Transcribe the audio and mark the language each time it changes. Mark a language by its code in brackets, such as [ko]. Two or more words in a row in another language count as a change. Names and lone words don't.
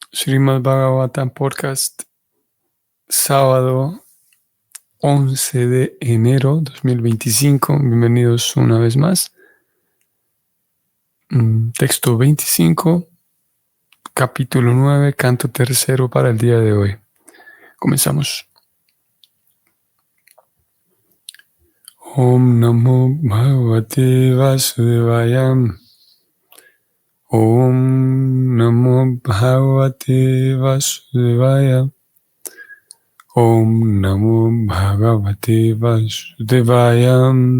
[es] Srimad Bhagavatam Podcast, sábado 11 de enero 2025. Bienvenidos una vez más. Texto 25, capítulo 9, canto tercero para el día de hoy. Comenzamos. [sa] Om Namo Bhagavate Vasudevaya. Om Namo Bhagavate Vasudevaya. Om Namo Bhagavate Vasudevaya.